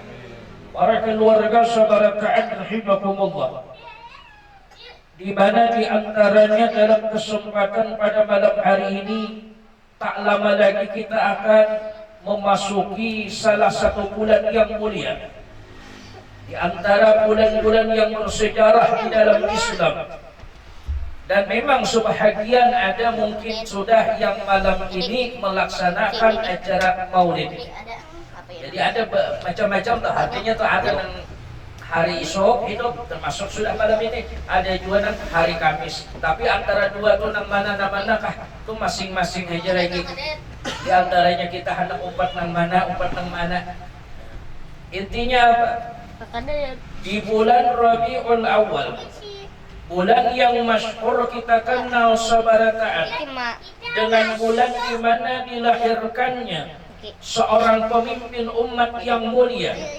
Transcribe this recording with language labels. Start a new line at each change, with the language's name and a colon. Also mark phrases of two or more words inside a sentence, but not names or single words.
Indonesian: Para keluarga sabarataan rahimakumullah, di mana di antaranya dalam kesempatan pada malam hari ini tak lama lagi kita akan memasuki salah satu bulan yang mulia di antara bulan-bulan yang bersejarah di dalam Islam. Dan memang sebahagian ada mungkin sudah yang malam ini melaksanakan acara maulid. Jadi ada macam-macam tuh, artinya tuh ada yang hari esok itu termasuk sudah malam ini, ada juga nang hari Kamis.
Banjar: Tapi antara dua tuh nang mana-manakah tuh masing-masing aja lagi. Di antaranya kita hendak umpat nang mana.
Indonesian: Intinya apa? Di bulan Rabiul Awal, bulan yang masyhur kita kenal sabarataan, dengan bulan di mana dilahirkannya seorang pemimpin umat yang mulia,